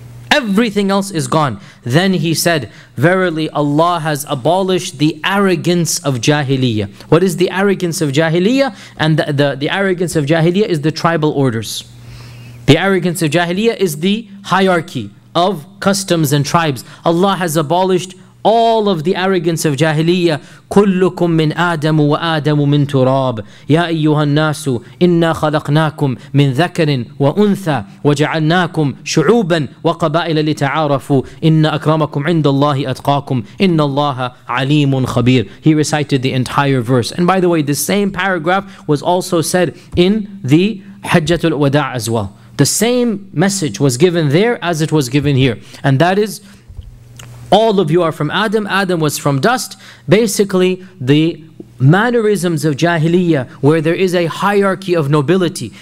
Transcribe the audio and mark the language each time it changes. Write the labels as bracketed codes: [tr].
[en] Everything else is gone. Then he said, verily Allah has abolished the arrogance of Jahiliyyah. What is the arrogance of Jahiliyyah? And the arrogance of Jahiliyyah is the tribal orders. The arrogance of Jahiliyyah is the hierarchy of customs and tribes. Allah has abolished all of the arrogance of Jahiliyyah. [ar] كلكم من آدم وآدم من تراب يا أيها الناس إنا خلقناكم من ذكر وأنثى وجعلناكم شعوبا وقبائل لتعارفوا إن أكرمكم عند الله أتقاكم إن الله عليم خبير. [en] He recited the entire verse. And by the way, the same paragraph was also said in the Hajjatul Wada' as well. The same message was given there as it was given here. And that is, all of you are from Adam, Adam was from dust. Basically, the mannerisms of Jahiliyyah, where there is a hierarchy of nobility.